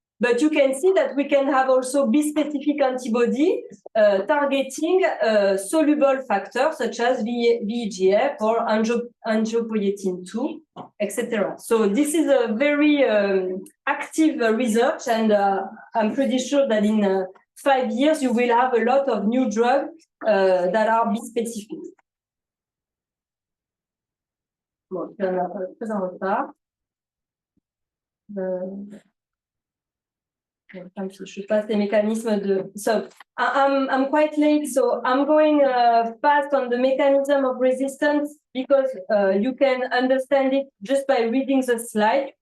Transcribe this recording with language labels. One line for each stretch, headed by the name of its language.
English: But you can see that we can have also bispecific antibody targeting soluble factors such as VEGF or angiopoietin 2, etc. So this is a very active research, and I'm pretty sure that in 5 years you will have a lot of new drugs that are bispecific.
French: Bon, je suis très en retard. Je passe les mécanismes de.
English: So I'm quite late, so I'm going fast on the mechanism of resistance because you can understand it just by reading the slide.